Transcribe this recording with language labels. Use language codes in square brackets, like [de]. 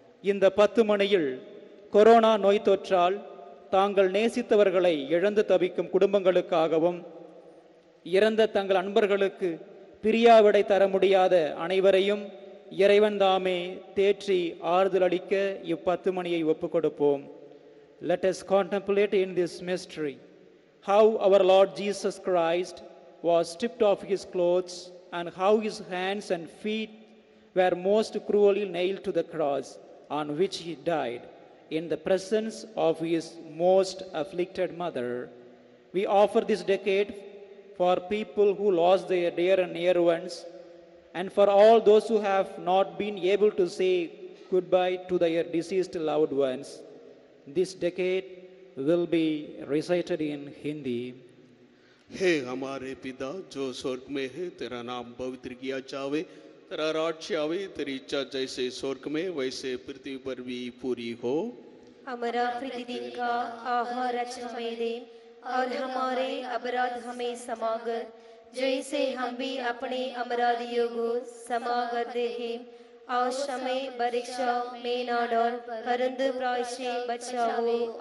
[ta] இந்த 10 மணியில் கொரோனா நோய் தொற்றால் தாங்கள் நேசித்தவர்களை இழந்து தவிக்கும் குடும்பங்களுக்காகவும், இறந்த தங்கள் அன்பர்களுக்கு பிரியாவிடை தர முடியாத அனைவரையும் இறைவன் தாமே தேற்றி ஆறுதல் அளிக்க 10 மணியை ஒப்புக் கொடுப்போம். [en] Let us contemplate in this mystery how our Lord Jesus Christ was stripped of his clothes and how his hands and feet were most cruelly nailed to the cross on which he died in the presence of his most afflicted mother. We offer this decade for people who lost their dear and near ones, and for all those who have not been able to say goodbye to their deceased loved ones. This decade will be recited in Hindi. [hi] हे हमारे पिता जो स्वर्ग में है, तेरा नाम पवित्र किया जावे, तेरा राज्य आवे, तेरी इच्छा जैसे स्वर्ग में वैसे पृथ्वी पर भी पूरी हो। हमारा प्रतिदिन का आहार आज हमें दे, और हमारे अपराध हमें क्षमा कर, जैसे हम भी अपने अपराधियों को क्षमा करते हैं, और हमें परीक्षा में न डाल, परंतु प्राय से बचाओ।